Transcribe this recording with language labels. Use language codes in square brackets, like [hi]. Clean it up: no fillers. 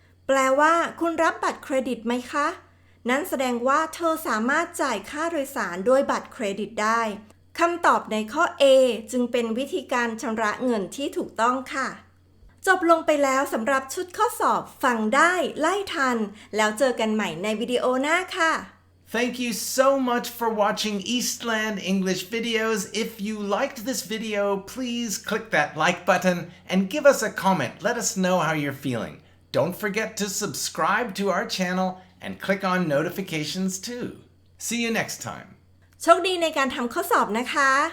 [th] แปลว่าคุณรับบัตรเครดิตไหมคะ นั้นแสดงว่าเธอสามารถจ่ายค่าโดยสารด้วยบัตรเครดิตได้ คำตอบในข้อ A จึงเป็นวิธีการชำระเงินที่ถูกต้องค่ะ จบลงไปแล้วสำหรับชุดข้อสอบฟังได้ไล่ทัน แล้วเจอกันใหม่ในวิดีโอหน้าค่ะ [en] Thank you so much for watching Eastland English videos. If you liked this video, please click that like button and give us a comment. Let us know how you're feeling. Don't forget to subscribe to our channel and click on notifications too. See you next time. [th] โชคดีในการทำข้อสอบนะคะ